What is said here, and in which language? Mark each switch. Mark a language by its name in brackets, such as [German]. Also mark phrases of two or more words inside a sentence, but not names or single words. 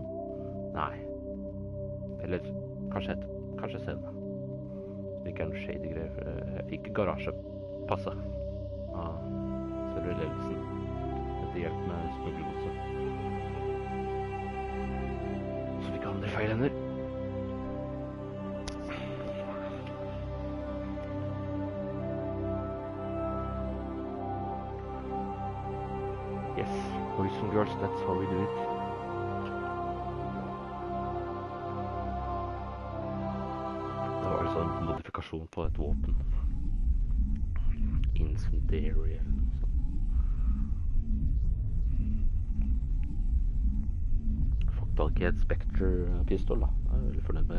[Norwegian] Nei. Eller kanskje senere. Det ikke er noe shady greier. Jeg fikk garasjepasset av selve ledelsen. Dette hjelp med smuglegodset. Så vi kan handle feil hender. [English] Yes, boys and girls, that's how we do it. [Norwegian] Det var altså en modifikasjon på et våpen. Incendiary eller noe sånt. Fått tak i et Spectre-pistol da. Jeg er veldig fornøyd med.